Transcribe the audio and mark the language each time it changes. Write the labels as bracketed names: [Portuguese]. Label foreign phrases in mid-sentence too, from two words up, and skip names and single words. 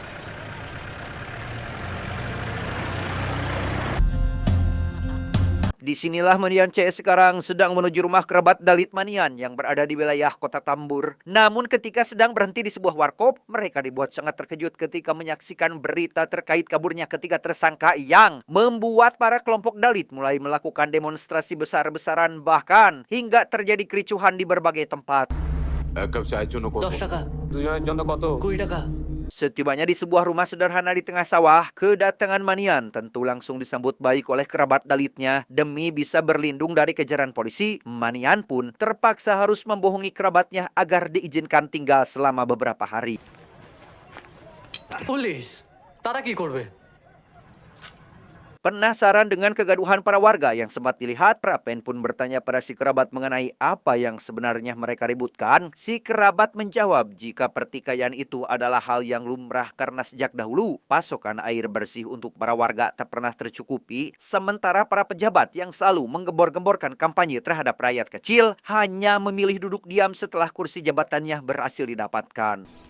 [Indonesian] Disinilah Manian CS sekarang sedang menuju rumah kerabat Dalit Manian yang berada di wilayah kota Tambur. Namun ketika sedang berhenti di sebuah warkop, mereka dibuat sangat terkejut ketika menyaksikan berita terkait kaburnya ketiga tersangka yang membuat para kelompok Dalit mulai melakukan demonstrasi besar-besaran, bahkan hingga terjadi kericuhan di berbagai tempat. [Bangla] এক কাপ চায়ের জন্য কত? 10 টাকা, দুজনের জন্য কত? 20 টাকা। [Indonesian] Setibanya di sebuah rumah sederhana di tengah sawah, kedatangan Manian tentu langsung disambut baik oleh kerabat Dalitnya. Demi bisa berlindung dari kejaran polisi, Manian pun terpaksa harus membohongi kerabatnya agar diizinkan tinggal selama beberapa hari. [Bangla] পুলিশ তারা কি করবে? [Indonesian] Penasaran dengan kegaduhan para warga yang sempat dilihat, Prapen pun bertanya pada si kerabat mengenai apa yang sebenarnya mereka ributkan. Si kerabat menjawab jika pertikaian itu adalah hal yang lumrah karena sejak dahulu pasokan air bersih untuk para warga tak pernah tercukupi, sementara para pejabat yang selalu menggembor-gemborkan kampanye terhadap rakyat kecil hanya memilih duduk diam setelah kursi jabatannya berhasil didapatkan.